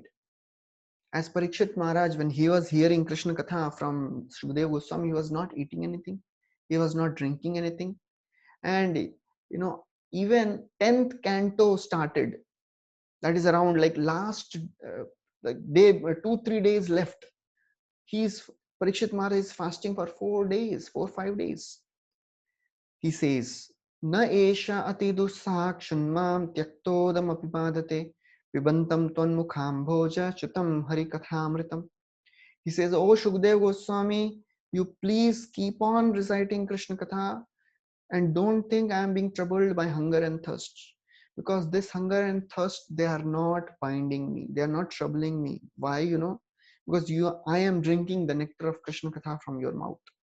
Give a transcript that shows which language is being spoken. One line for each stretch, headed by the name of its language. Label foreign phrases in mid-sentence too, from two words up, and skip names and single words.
English: As Parikshit Maharaj, when he was hearing Krishna Katha from Shukadeva Goswami, he was not eating anything, he was not drinking anything, and even 10th canto started. That is around like last like day, 2 3 days left. He's Parikshit Maharaj is fasting for 4 days, 4 5 days. He says,
Sanskrit: "Na esha ati dussakshunmam tyaktodam apipadate pibantam tvanmukham bhoja chutam harikathamritam."
English: He says, "Oh Shukdev Goswami, you please keep on reciting Krishna Katha and don't think I am being troubled by hunger and thirst. Because this hunger and thirst, they are not binding me. They are not troubling me. Why? Because I am drinking the nectar of Krishna Katha from your mouth.